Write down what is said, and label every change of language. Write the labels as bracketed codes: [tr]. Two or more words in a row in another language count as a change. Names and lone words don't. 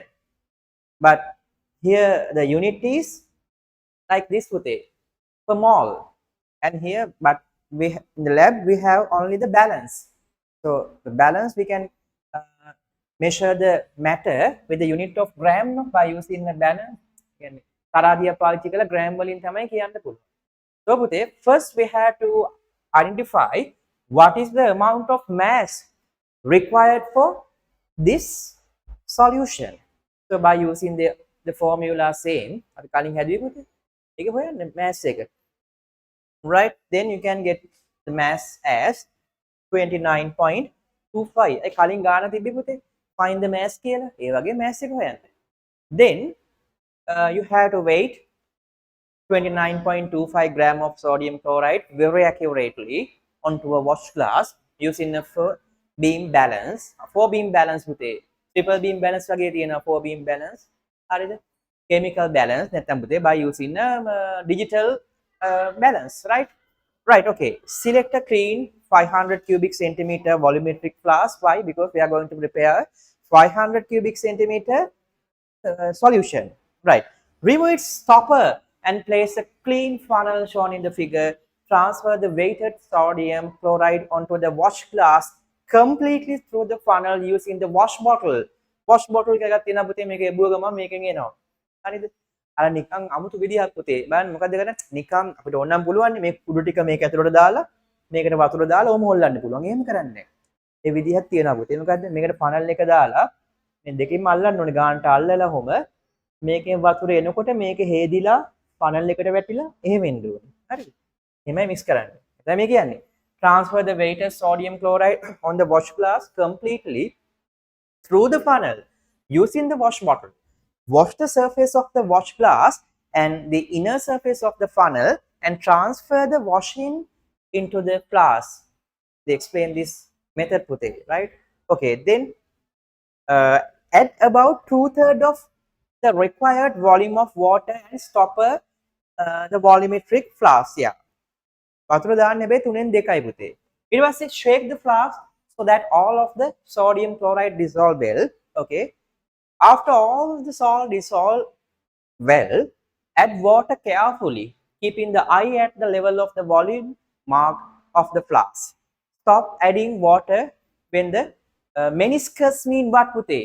[en] But here the unit is like this pute. Per mole, and here but we in the lab we have only the balance. So the balance we can measure the matter with the unit of gram no, by using the balance. [si] තරාදිය පාවිච්චි කරලා gram වලින් තමයි කියන්න පුළුවන්. [en] So පුතේ first we have to identify what is the amount of mass required for this solution. So by using the formula same [si] අපි කලින් හැදුවේ පුතේ. ඒක හොයන්න mass එක. [en] Right, then you can get the mass as 29.25. [si] ඒ කලින් ගාන තිබ්බේ පුතේ. [en] Find the mass [si] කියලා. ඒ වගේ mass එක හොයන්න. [en] Then you have to weight 29.25 gram of sodium chloride very accurately onto a wash glass using a 4 beam balance. 4 beam balance පුතේ. Triple beam balance [si] වගේ තියෙනවා [en] 4 beam balance. හරිද? Chemical balance [si] නැත්නම් පුතේ [en] by using a digital balance, right? Right, okay. Select a clean 500 cubic centimeter volumetric flask. Why? Because we are going to prepare 500 cubic centimeter solution. Right. Remove its stopper and place a clean funnel shown in the figure. Transfer the weighted sodium chloride onto the wash glass completely through the funnel using the wash bottle. [si] Wash bottle එකක් තියෙනවා පුතේ මේක එබුව ගමන් මේකෙන් එනවා. හරිද? අර නිකන් අමුතු විදිහක් පුතේ. බලන්න මොකද කරන්නේ? නිකන් අපිට ඕනනම් පුළුවන් මේ කුඩු ටික මේක ඇතුළට දාලා මේකට වතුර දාලා ඕම හොල්ලන්න පුළුවන්. එහෙම කරන්නේ. ඒ විදිහක් තියෙනවා පුතේ. මොකද්ද? මේකට ෆනල් එක දාලා මේ දෙකෙන්ම අල්ලන්න ඕනේ. ගානට අල්ලලා හොම මේකෙන් වතුර එනකොට මේක හේදිලා ෆනල් එකට වැටිලා එහෙම එන්න ඕනේ. හරිද? එහෙමයි මික්ස් කරන්නේ. දැන් මේ කියන්නේ [en] transfer the weighted sodium chloride on the wash glass completely through the funnel using the wash bottle. Wash the surface of the wash glass and the inner surface of the funnel and transfer the washing into the flask. They explain this method, Pute, right? Okay, then add about 2/3 of the required volume of water and stopper the volumetric flask. Yeah. [si] වතුර දාන්න හැබැයි 3න් 2යි පුතේ. ඊට පස්සේ [en] shake the flask so that all of the sodium chloride dissolve well. Okay. After all the salt dissolve well, add water carefully, keeping the eye at the level of the volume mark of the flask. Stop adding water when the meniscus mean what, Pute?